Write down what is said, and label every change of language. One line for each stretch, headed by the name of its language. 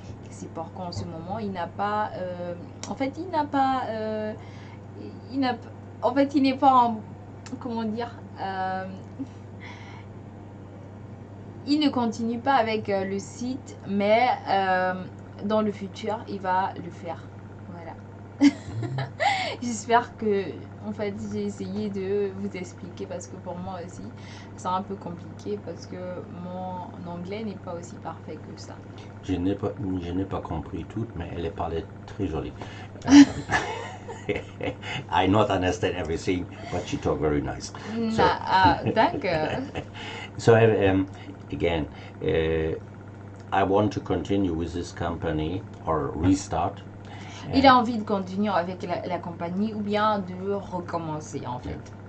French: C'est pourquoi en ce moment il n'a pas, en fait il n'est pas en, comment dire, il ne continue pas avec le site, mais dans le futur, il va le faire. Voilà. J'espère que, en fait, j'ai essayé de vous expliquer parce que pour moi aussi, c'est un peu compliqué parce que mon anglais n'est pas aussi parfait que ça. Je n'ai pas compris tout, mais elle parlait très jolie.
English: I not understand everything, but she talk very nice. So,
German: Danke.
English: so again, I want to continue with this company or restart.
French: Il a envie de continuer avec la compagnie ou bien de recommencer en fait.